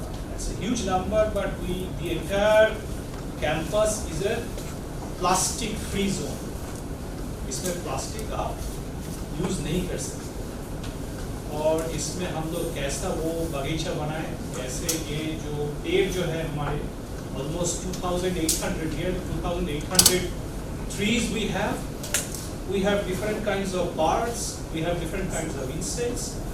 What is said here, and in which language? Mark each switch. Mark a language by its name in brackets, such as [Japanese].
[English] That's a huge number, but the entire campus is a plastic free zone. [Hindi] इसमें plastic आप use नहीं कर सकते. और इसमें हम लोग कैसा वो बगीचा बनाए, कैसे ये जो पेड़ जो है हमारे [English] almost 2,800 here, 2,800 trees we have. We have different kinds of birds, we have different kinds of insects.